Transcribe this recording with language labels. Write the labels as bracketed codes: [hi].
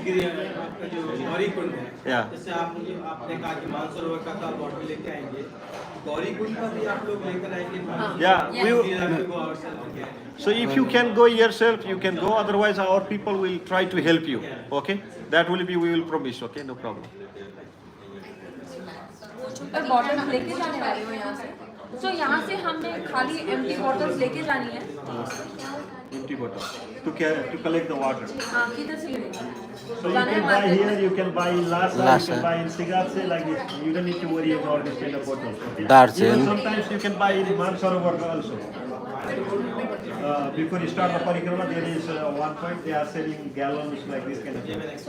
[hi] गिरी आपका जो गौरीकुंड है, [en] Yeah. [hi] जैसे आपने कहा कि मानसरोवर का बॉटल लेके आएंगे, गौरीकुंड का भी आप लोग लेकर आएंगे? [en] Yeah, Yes. we We will, have to go ourselves again. So if you can go yourself, you can go. Otherwise, our people will try to help you. Okay? That will be, we will promise. Okay? No problem. [hi] और bottles लेके जाने वाले हो यहाँ से? So यहाँ से हमें खाली एम्प्टी बॉटल्स लेके जानी है? [en] Empty bottle. To collect the water. [hi] हाँ, किधर से लेंगे? [en] So you can buy here, you can buy in Lhasa, you Lhasa. can buy in Sigatse, like this. You don't need to worry about this kind of bottles. Okay? Darchen. Even sometimes you can buy in Mansarovar also. Before you start the parikrama, there is one point they are selling gallons like this kind of thing.